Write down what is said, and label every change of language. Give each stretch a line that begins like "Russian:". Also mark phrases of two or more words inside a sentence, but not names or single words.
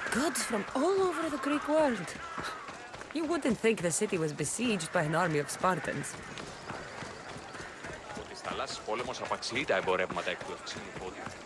English: gods from all over the Greek world. You wouldn't think the city was besieged by an army of Spartans.
Greek: Ότι στα θαλάσσης πόλεμος απαξιεί τα εμπορεύματα εκ του ευξήνου πόντου.